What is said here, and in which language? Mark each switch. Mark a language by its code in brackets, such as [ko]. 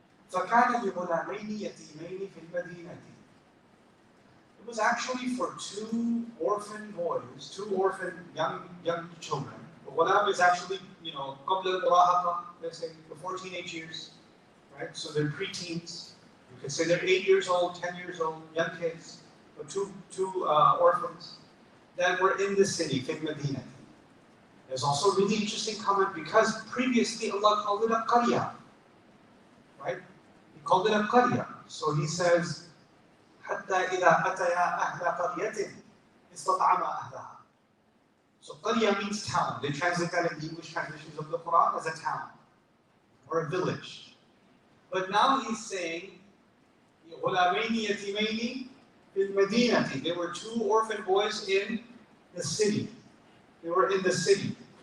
[ar] فكان لغلامين يتيمين في المدينة. [en] It was actually for two orphan boys, two orphan young children. Ghulam is actually, [ar] قبل المراهقة, [en] let's say before teenage years. Right? So they're preteens. You could say they're 8 years old, 10 years old, young kids, but two orphans that were in the city, in Medina. There's also a really interesting comment because previously Allah called it a qarya. Right? He called it a qarya. So he says, [ar] حَتَّى إِذَا أَتَيَا أَهْلَ قَرْيَةٍ إِسْتَطْعَمَ أَهْلَهَا. [en] So qarya means town. They translate that in the English translations of the Quran as a town or a village. But now he's saying, [ar] غُلَامَيْنِ يَتِيمَيْنِ فِي الْمَدِينَةِ. [en] They were two orphan boys in the city. They were in the city.